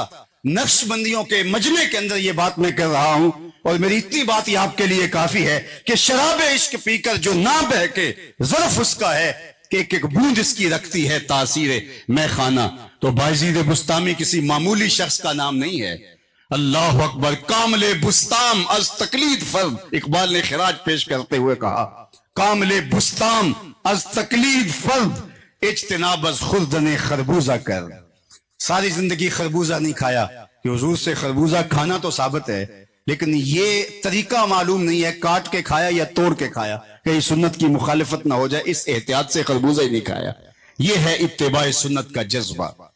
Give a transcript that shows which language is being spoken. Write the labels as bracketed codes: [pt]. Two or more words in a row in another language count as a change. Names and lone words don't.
[ur] نقش بندیوں کے مجمع کے اندر یہ بات میں کر رہا ہوں، اور میری اتنی بات یہ آپ کے لیے کافی ہے کہ شراب عشق پی کر جو نہ بہکے ظرف اس کا ہے کہ ایک ایک بوند اس کی رکھتی ہے تاثیر میں خانہ۔ تو بایزید بسطامی کسی معمولی شخص کا نام نہیں ہے۔ [ar] اللہ اکبر۔ [fa] کامل بستام از تقلید فرد، [ur] اقبال نے خراج پیش کرتے ہوئے کہا [fa] کامل بستام از تقلید فرد، اجتناب از خوردن خربوزہ کر۔ [ur] ساری زندگی خربوزہ نہیں کھایا، کہ حضور سے خربوزہ کھانا تو ثابت ہے لیکن یہ طریقہ معلوم نہیں ہے، کاٹ کے کھایا یا توڑ کے کھایا، کہیں سنت کی مخالفت نہ ہو جائے، اس احتیاط سے خربوزہ ہی نہیں کھایا۔ یہ ہے اتباع سنت کا جذبہ۔